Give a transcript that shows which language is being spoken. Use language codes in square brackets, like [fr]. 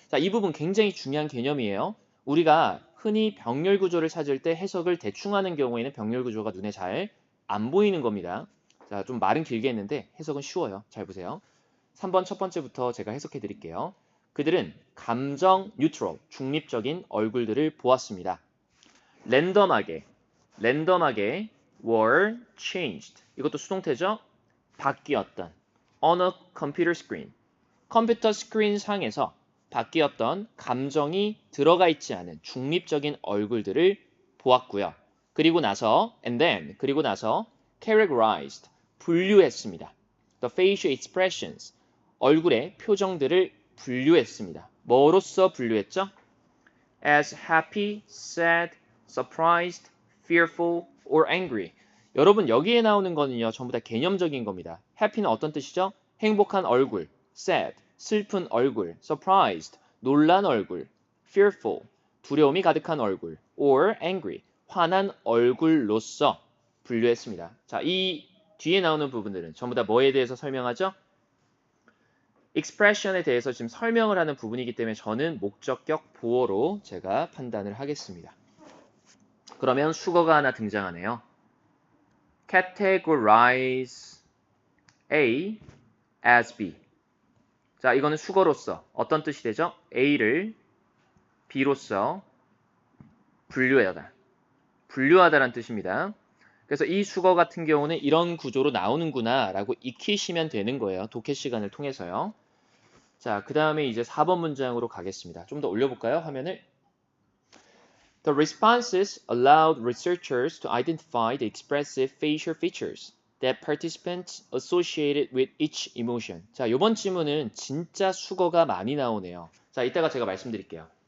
[ko] 자, 이 부분 굉장히 중요한 개념이에요. 우리가 흔히 병렬 구조를 찾을 때 해석을 대충 하는 경우에는 병렬 구조가 눈에 잘 안 보이는 겁니다. 자, 좀 말은 길게 했는데 해석은 쉬워요. 잘 보세요. 3번 첫 번째부터 제가 해석해 드릴게요. 그들은 감정 뉴트럴, 중립적인 얼굴들을 보았습니다. 랜덤하게 [en] were changed. [ko] 이것도 수동태죠. 바뀌었던. [en] on a computer screen. [ko] 컴퓨터 스크린 상에서 바뀌었던 감정이 들어가 있지 않은 중립적인 얼굴들을 보았고요. 그리고 나서 그리고 나서 categorized, 분류했습니다. [en] The facial expressions, [ko] 얼굴의 표정들을 분류했습니다. 뭐로써 분류했죠? [en] As happy, sad, surprised, fearful, or angry. [ko] 여러분 여기에 나오는 거는요. 전부 다 개념적인 겁니다. happy는 어떤 뜻이죠? 행복한 얼굴, sad, 슬픈 얼굴, surprised, 놀란 얼굴, fearful, 두려움이 가득한 얼굴, or angry, 화난 얼굴로서 분류했습니다. 자, 이 뒤에 나오는 부분들은 전부 다 뭐에 대해서 설명하죠? expression에 대해서 지금 설명을 하는 부분이기 때문에 저는 목적격 보어로 제가 판단을 하겠습니다. 그러면 수거가 하나 등장하네요. [en] categorize A as B. [ko] 자, 이거는 수거로서 어떤 뜻이 되죠? A를 B로서 분류하다라는 뜻입니다. 그래서 이 수거 같은 경우는 이런 구조로 나오는구나 라고 익히시면 되는 거예요. 독해 시간을 통해서요. 자, 그 다음에 이제 4번 문장으로 가겠습니다. 좀 더 올려볼까요? 화면을. [en] The responses allowed researchers to identify the expressive facial features that participants associated with each emotion. [ko] 자, 이번 질문은 진짜 수거가 많이 나오네요. 자, 이따가 제가 말씀드릴게요.